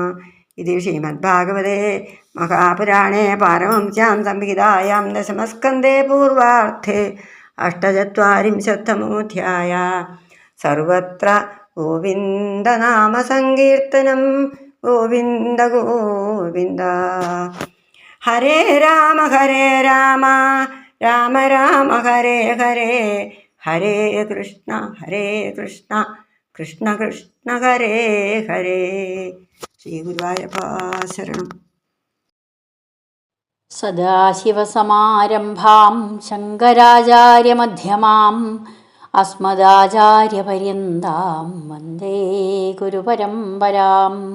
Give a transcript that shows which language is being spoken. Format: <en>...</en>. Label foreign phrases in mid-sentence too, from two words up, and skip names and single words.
<sa>इति श्रीमद्भागवते महापुराणे पारमहंस्यां संहितायां दशमस्कन्धे पूर्वार्धे अष्टचत्वारिंशत्तमोऽध्यायः। सर्वत्र गोविन्दनामसङ्कीर्तनं गोविन्द गोविन्द। ഹരേ രാമ രാമ രാമ ഹരേ ഹരേ, ഹരേ കൃഷ്ണ കൃഷ്ണ കൃഷ്ണ ഹരേ ഹരേ.</sa> <ml>ശ്രീ ഗുരുവായൂരപ്പാ ശരണം.</ml> <sa>സദാശിവസമാരംഭാം ശങ്കരാചാര്യമധ്യമാം അസ്മദാചാര്യപര്യന്താം വന്ദേ ഗുരുപരമ്പരാം.</sa>